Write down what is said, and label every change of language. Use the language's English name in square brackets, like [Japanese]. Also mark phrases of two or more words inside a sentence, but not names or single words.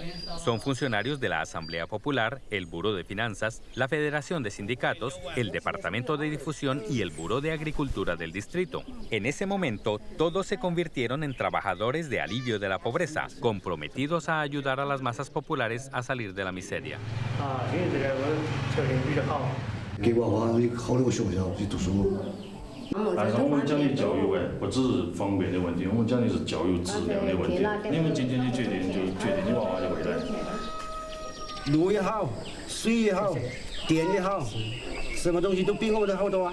[Spanish] Son funcionarios de la Asamblea Popular, el Buró de Finanzas, la Federación de Sindicatos, el Departamento de Difusión y el Buró de Agricultura del distrito. En ese momento, todos se convirtieron en trabajadores de alivio de la pobreza, comprometidos a ayudar a las masas populares a salir de la miseria. [Chinese] 给娃娃一个好的学校去读书。但是我们讲的教育不只是方便的问题，我们讲的是教育质量的问题。你们今天的决定就决定你娃娃的未来。路也好，水也好，电也好，什么东西都比我们的好多啊！